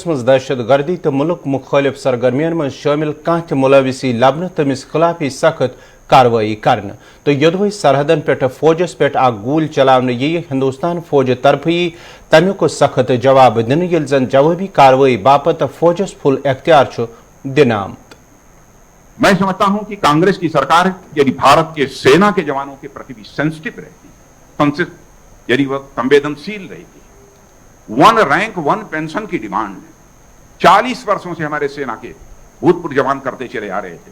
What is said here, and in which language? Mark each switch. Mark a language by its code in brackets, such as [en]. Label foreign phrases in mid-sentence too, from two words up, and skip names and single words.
[ks] مز دہشت گردی تو ملک مخالف سرگرمین من شامل کان تہ ملوثی لبنہ تمس خلاف سخت کاروائی کرنے تو یدوے سرحدن پہ فوجس پہ اک گول چلانے یہ ہندوستان فوج طرف تمیک سخت جواب دن، یل زن جوابی کاروائی باپت فوجس فل اختیار دن آمت۔ [ur] میں سمجھتا ہوں کہ کانگریس کی سرکار یعنی بھارت کے سینا کے جوانوں کے پرتی بھی سینسٹیو رہتی، یعنی وہ سنویدنشیل رہی تھی۔ 1 رینک 1 پینشن کی ڈیمانڈ 40 برسوں سے ہمارے سینا کے بھوتپورو جوان کرتے چلے آ رہے تھے۔